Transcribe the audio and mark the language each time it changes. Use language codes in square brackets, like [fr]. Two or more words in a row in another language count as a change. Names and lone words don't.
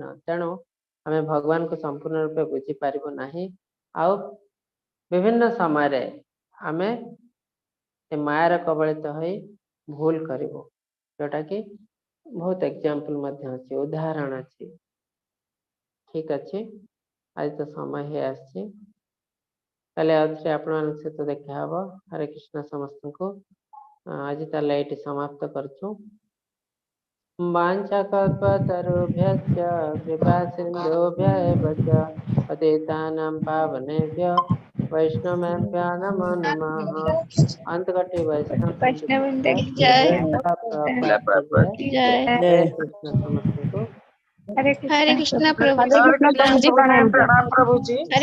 [or] ତେଣୁ ଆମେ ଭଗବାନଙ୍କୁ ସମ୍ପୂର୍ଣ୍ଣ ରୂପେ ବୁଝିପାରିବୁ ନାହିଁ ଆଉ ବିଭିନ୍ନ ସମୟରେ ଆମେ ସେ ମାୟାର କବଳିତ ହୋଇ ଭୁଲ କରିବୁ, ଯୋଉଟା କି ବହୁତ ଏକ୍ସାମ୍ପଲ ମଧ୍ୟ ଅଛି, ଉଦାହରଣ ଅଛି। ଠିକ ଅଛି, ଆଜି ତ ସମୟ ହେଇ ଆସିଛି, କାଲି ଆଉ ଥରେ ଆପଣମାନଙ୍କ ସହିତ ଦେଖା ହବ। ହରେ କୃଷ୍ଣ ସମସ୍ତଙ୍କୁ। ଆଜି ତାହେଲେ ଏଇଠି ସମାପ୍ତ କରୁଛୁ। [sa] वाञ्छाकल्पतरुभ्यश्च कृपा सिन्धुभ्यैव च पतितानां पावनेभ्यो वैष्णवेभ्यो नमो नमः। [hi] अंतकटी वैष्णव वृंद की वैष्णव जय, जय। प्रभुपाद की जय। जय जय कृष्ण समस्त को। हरे हरे कृष्ण कृष्णा प्रभु हरे जी कृष्ण प्रणाम जी। प्रभु जी प्रणाम। हरे